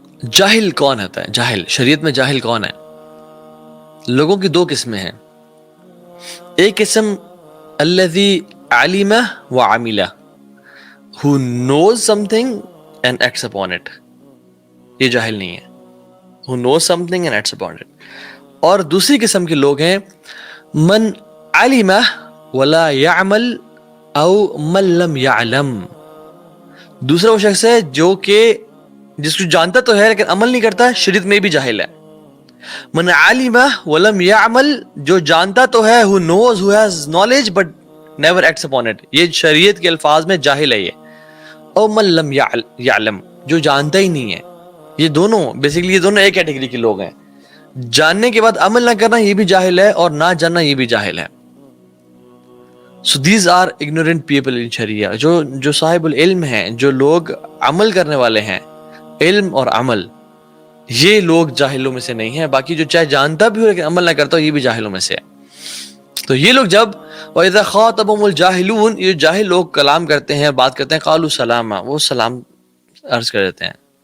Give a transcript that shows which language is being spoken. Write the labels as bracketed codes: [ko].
[ur] جاہل کون ہوتا ہے؟ جاہل شریعت میں جاہل کون ہے؟ لوگوں کی دو قسمیں ہیں. ایک قسم [ar] الذی علم وعمل, [en] who knows something and acts upon it, [ur] یہ جاہل نہیں ہے. [en] who knows something and acts upon it. [ur] اور دوسری قسم کے لوگ ہیں [ar] من علم ولا يعمل او من لم يعلم. [ur] دوسرا وہ شخص ہے جو کہ جس کو جانتا تو ہے لیکن عمل نہیں کرتا, شریعت میں بھی جاہل ہے. [ar] من علم ولم يعمل, [ur] جو جانتا تو ہے, [en] who knows, who has knowledge but never acts upon it, [ur] یہ شریعت کے الفاظ میں جاہل ہے یہ. [ar] او من لم يعلم, [ur] جو جانتا ہی نہیں ہے. یہ دونوں بیسیکلی, یہ دونوں ایک کیٹیگری کے لوگ ہیں. جاننے کے بعد عمل نہ کرنا یہ بھی جاہل ہے, اور نہ جاننا یہ بھی جاہل ہے. [en] So these are ignorant people in Sharia. [ur] جو صاحب العلم ہیں, جو لوگ عمل کرنے والے ہیں, علم اور عمل, یہ لوگ جاہلوں میں سے نہیں ہیں. باقی جو چاہے جانتا بھی ہو لیکن عمل نہ کرتا ہو, یہ بھی جاہلوں میں سے ہے. تو یہ لوگ جب [ar] وَإِذَا خَاطَبَهُمُ الْجَاهِلُونَ, [ur] یہ جاہل لوگ کلام کرتے ہیں, بات کرتے ہیں, [ar] قَالُوا سَلَامًا, [ur] وہ سلام عرض کر دیتے ہیں.